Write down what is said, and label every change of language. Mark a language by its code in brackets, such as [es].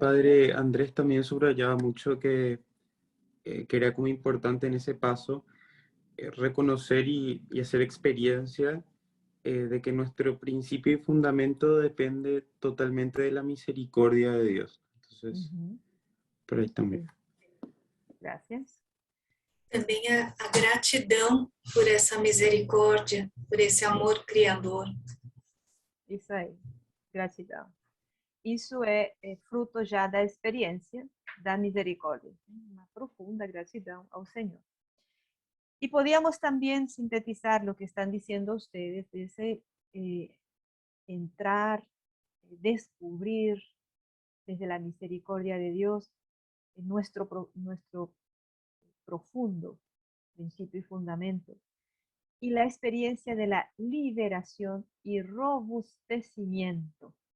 [es] padre Andrés también subrayaba mucho que era como importante en ese paso reconocer y hacer experiencia de que nuestro principio y fundamento depende totalmente de la misericordia de Dios. Entonces, Ujú. por ahí también. Gracias. [pt] Também a gratidão por essa misericórdia, por esse amor criador. Isso aí. Gratidão. Isso é fruto já da experiência da misericórdia. Uma profunda gratidão ao Senhor. [es] Y podíamos también sintetizar lo que están diciendo ustedes, de ese entrar, descubrir desde la misericordia de Dios nuestro profundo principio y fundamento, y la experiencia de la liberación y robustecimiento.